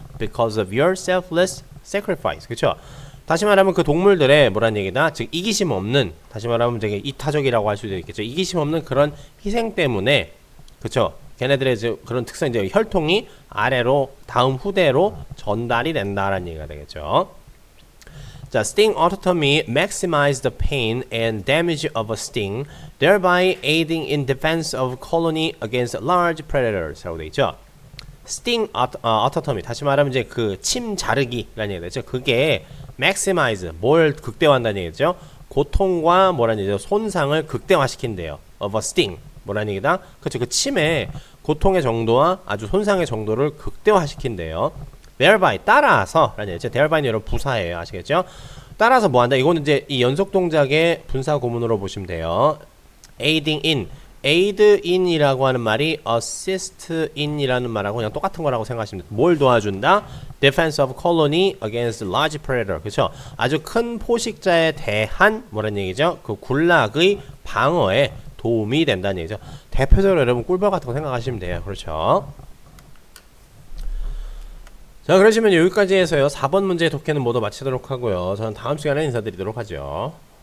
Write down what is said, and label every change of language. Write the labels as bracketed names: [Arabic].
[English] Because of your selfless sacrifice. [Korean] 그렇죠? 다시 말하면 그 동물들의 뭐란 얘기다? 즉 이기심 없는, 다시 말하면 되게 이타적이라고 할 수도 있겠죠. 이기심 없는 그런 희생 때문에, 그렇죠? 걔네들의 그런 특성, 이제 혈통이 아래로 다음 후대로 전달이 된다라는 얘기가 되겠죠. [English] 자, sting autotomy maximize the pain and damage of a sting, thereby aiding in defense of colony against large predators. [Korean] 라고 되어 있죠. [English] sting autotomy, [Korean] 다시 말하면 이제 그 침 자르기라는 얘기가 되죠. 그게 maximize, 뭘 극대화한다는 얘기죠. 고통과 뭐라는 얘기죠. 손상을 극대화시킨대요. [English] of a sting. [Korean] 뭐라는 얘기다? 그렇죠. 그 침의 고통의 정도와 아주 손상의 정도를 극대화시킨대요. thereby, 따라서 라는 얘기죠. therby는 여러분 부사예요. 아시겠죠? 따라서 뭐한다? 이거는 이제 이 연속 동작의 분사 구문으로 보시면 돼요. aiding in, aid in이라고 하는 말이 assist in이라는 말하고 그냥 똑같은 거라고 생각하시면 돼요. 뭘 도와준다? [English] defense of colony against large predator. [Korean] 그렇죠? 아주 큰 포식자에 대한 뭐라는 얘기죠? 그 군락의 방어에 도움이 된다는 얘기죠. 대표적으로 여러분 꿀벌 같은 거 생각하시면 돼요. 그렇죠? 자, 그러시면 여기까지 해서요. 4번 문제의 독해는 모두 마치도록 하고요. 저는 다음 시간에 인사드리도록 하죠.